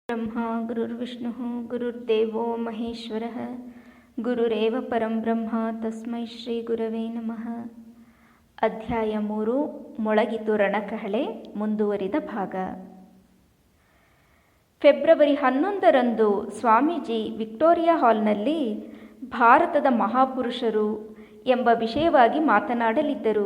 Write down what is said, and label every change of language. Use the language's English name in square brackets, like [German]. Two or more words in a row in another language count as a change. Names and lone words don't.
[Sanskrit] ಬ್ರಹ್ಮ ಗುರುರ್ವಿಷ್ಣು ಗುರುರ್ದೇವೋ ಮಹೇಶ್ವರಃ ಗುರುರೇವ ಪರಂ ಬ್ರಹ್ಮ ತಸ್ಮೈ ಶ್ರೀ ಗುರವೇ ನಮಃ. [Kannada] ಅಧ್ಯಾಯ 3 ಮೊಳಗಿತು ರಣಕಹಳೆ, ಮುಂದುವರಿದ ಭಾಗ. ಫೆಬ್ರವರಿ 11ರಂದು ಸ್ವಾಮೀಜಿ ವಿಕ್ಟೋರಿಯಾ ಹಾಲ್ನಲ್ಲಿ ಭಾರತದ ಮಹಾಪುರುಷರು ಎಂಬ ವಿಷಯವಾಗಿ ಮಾತನಾಡಲಿದ್ದರು.